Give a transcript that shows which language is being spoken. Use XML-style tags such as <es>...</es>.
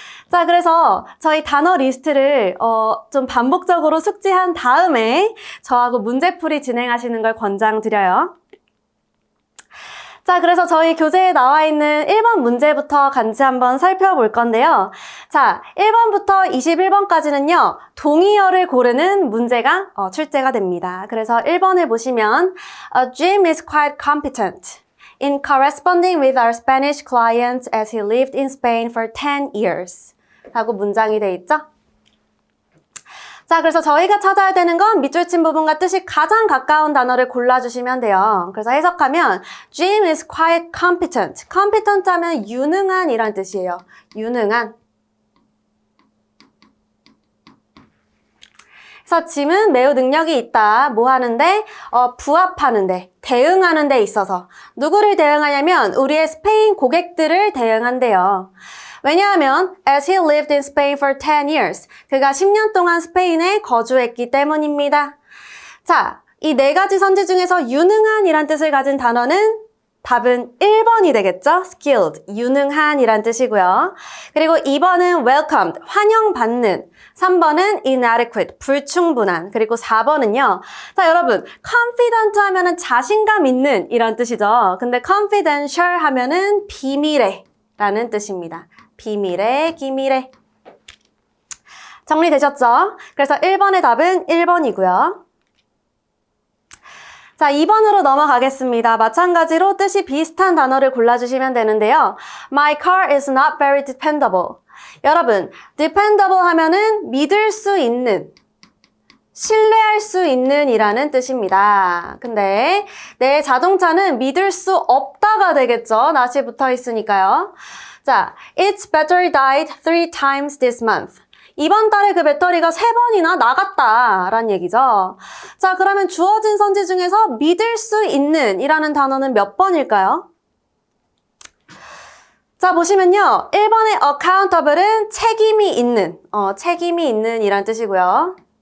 <ko>자, 그래서 저희 단어 리스트를 좀 반복적으로 숙지한 다음에 저하고 문제풀이 진행하시는 걸 권장드려요. 자, 그래서 저희 교재에 나와 있는 1번 문제부터 같이 한번 살펴볼 건데요. 자, 1번부터 21번까지는요, 동의어를 고르는 문제가 출제가 됩니다. 그래서 1번을 보시면</ko> <en>Jim is quite competent in corresponding with our Spanish clients as he lived in Spain for 10 years.</en> <ko>라고 문장이 돼 있죠? 자, 그래서 저희가 찾아야 되는 건 밑줄 친 부분과 뜻이 가장 가까운 단어를 골라주시면 돼요. 그래서 해석하면</ko> <en>Jim is quite competent.</en> <ko>competent 하면 유능한 이란 뜻이에요. 유능한. 그래서 짐은 매우 능력이 있다. 뭐 하는데? 부합하는데, 대응하는 데 있어서. 누구를 대응하냐면 우리의 스페인 고객들을 대응한대요. 왜냐하면</ko> <en>as he lived in Spain for 10 years.</en> <ko>그가 10년 동안 스페인에 거주했기 때문입니다. 자, 이 4가지 선지 중에서 유능한 이란 뜻을 가진 단어는 답은 1번이 되겠죠? skilled, 유능한 이란 뜻이고요. 그리고 2번은 welcomed, 환영받는. 3번은 inadequate, 불충분한. 그리고 4번은요. 자, 여러분, confident 하면은 자신감 있는 이란 뜻이죠. 근데 confidential 하면은 비밀의 라는 뜻입니다. 비밀의, 기밀의. 정리되셨죠? 그래서 1번의 답은 1번이고요. 자, 2번으로 넘어가겠습니다. 마찬가지로 뜻이 비슷한 단어를 골라주시면 되는데요.</ko> <en>My car is not very dependable.</en> <ko>여러분, dependable 하면은 믿을 수 있는, 신뢰할 수 있는 이라는 뜻입니다. 근데 내 자동차는 믿을 수 없다가 되겠죠. not이 붙어 있으니까요. 자,</ko> <en>its battery died 3 times this month.</en> <ko>이번 달에 그 배터리가 3번이나 나갔다라는 얘기죠. 자, 그러면 주어진 선지 중에서 믿을 수 있는 이라는 단어는 몇 번일까요? 자, 보시면요. 1번의 accountable은 책임이 있는, 책임이 있는 이란 뜻이고요.</ko>